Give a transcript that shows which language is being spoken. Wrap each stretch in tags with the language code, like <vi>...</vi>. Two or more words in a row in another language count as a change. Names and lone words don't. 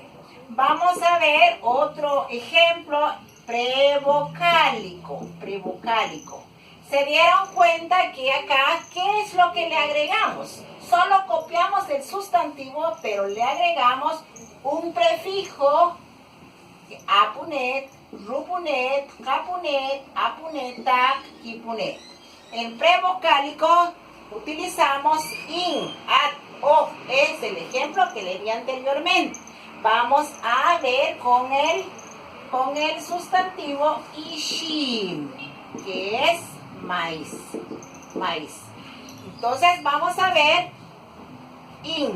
<es>Vamos a ver otro ejemplo, prevocálico. ¿Se dieron cuenta que acá qué es lo que le agregamos? Solo copiamos el sustantivo, pero le agregamos un prefijo: apunet, rupunet, japunet, apunetak, kipunet. En prevocálico utilizamos in, at, of. Es el ejemplo que le di anteriormente. Vamos a ver con el sustantivo ishim, que es maíz. Entonces vamos a ver in.</es>